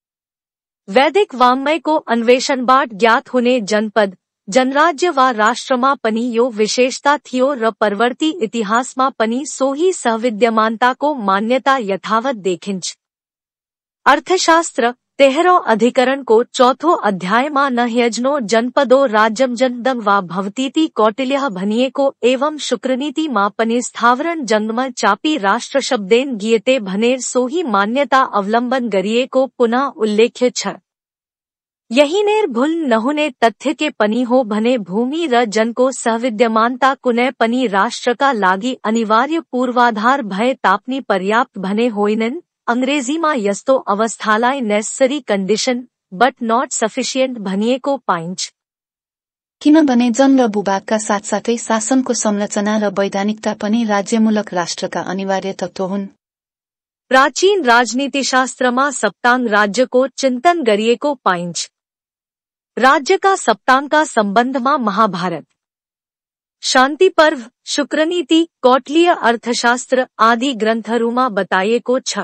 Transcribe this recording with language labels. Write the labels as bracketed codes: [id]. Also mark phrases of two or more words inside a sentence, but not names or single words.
[ne] वैदिक वाङ्मयको अन्वेषणबाट ज्ञात हुने जनपद जनराज्य वा राष्ट्रमा पनि यो विशेषता थियो र परवर्ती इतिहासमा पनि सोही सविद्यमानताको मान्यता यथावत देखिन्छ। अर्थशास्त्र 13औं अधिकरणको 4थो अध्यायमा [sa] न ह्यज्नो जनपदो राज्यम जनदम वा भवतीति कौटिल्यः [ne] भनिएको एवं शुक्रनीतिमा पनि [sa] स्थावरण जङ्गम चापी राष्ट्र शब्देन गीयते [ne] भनेर सोही मान्यता अवलम्बन गरिएको पुनः उल्लेख्य छ। यहीँनेर भूल नहुने तथ्य के पनि हो भने भूमि र जनको सहविद्यमानता कुनै पनि राष्ट्रका लागि अनिवार्य पूर्वाधार भए तापनि पर्याप्त भने होइनन्। अंग्रेजीमा यस्तो अवस्थालाई [en] necessary condition but not sufficient [ne] भनिएको पाइन्छ। किनभने जन र भूभागका साथसाथै शासनको संरचना र वैधानिकता पनि राज्यमूलक राष्ट्रका अनिवार्य तत्त्व हुन्। प्राचीन राजनीतिशास्त्रमा सप्ताङ्ग राज्यको चिन्तन गरिएको पाइन्छ। राज्यका सप्ताङ्गका सम्बन्धमा महाभारत, शान्ति पर्व, शुक्रनीति, कौटिल्य अर्थशास्त्र आदि ग्रन्थहरूमा बताइएको छ।